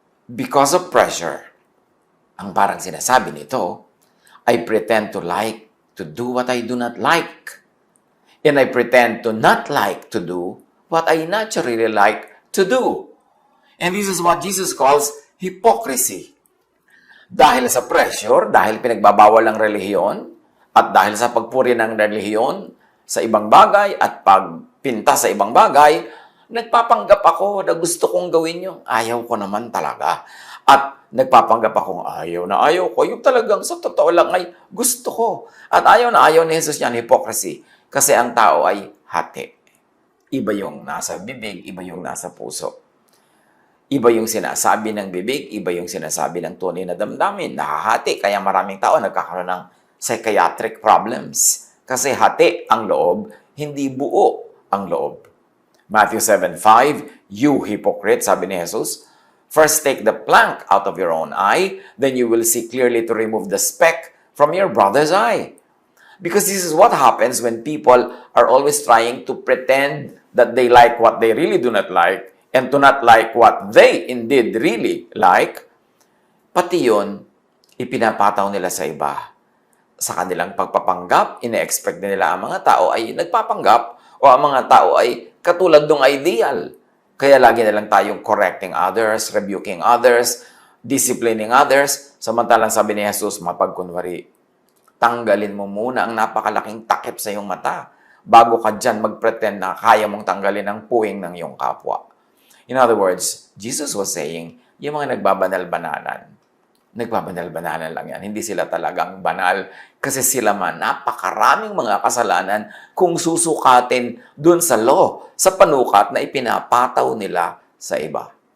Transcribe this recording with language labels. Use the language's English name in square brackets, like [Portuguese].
[English] Because of pressure, [Filipino] ang parang sinasabi nito, [English] I pretend to do what I do not like. And I pretend to not like to do what I naturally like to do. And this is what Jesus calls hypocrisy. [Filipino] Dahil sa pressure, dahil pinagbabawal ang relihiyon, at dahil sa pagpuri ng relihiyon sa ibang bagay at pagpinta sa ibang bagay, nagpapanggap ako na gusto kong gawin yung ayaw ko naman talaga. At nagpapanggap akong ayaw na ayaw ko. Yung talagang sa totoo lang ay gusto ko. At ayaw na ayaw ni Jesus yan, hypocrisy. Kasi ang tao ay hati. Iba yung nasa bibig, iba yung nasa puso. Iba yung sinasabi ng bibig, iba yung sinasabi ng tunay na damdamin. Nahahati, kaya maraming tao nagkakaroon ng psychiatric problems. Kasi hati ang loob, hindi buo ang loob. [English] Matthew 7:5, "You hypocrite," [Filipino] sabi ni Jesus, [English] "first take the plank out of your own eye, then you will see clearly to remove the speck from your brother's eye." Because this is what happens when people are always trying to pretend that they like what they really do not like and to not like what they indeed really like. [Filipino] Pati yun, ipinapataw nila sa iba. Sa kanilang pagpapanggap, ine-expect nila ang mga tao ay nagpapanggap o ang mga tao ay katulad ng ideal. Kaya lagi na lang tayong [English] correcting others, rebuking others, disciplining others. [Filipino] Samantalang sabi ni Jesus, mapagkunwari, tanggalin mo muna ang napakalaking takip sa iyong mata bago ka dyan mag-pretend na kaya mong tanggalin ang puwing ng iyong kapwa. [English] In other words, Jesus was saying, [Filipino] yung mga nagbabanal-banalan lang yan. Hindi sila talagang banal kasi sila man napakaraming mga kasalanan kung susukatin dun sa law, sa panukat na ipinapataw nila sa iba.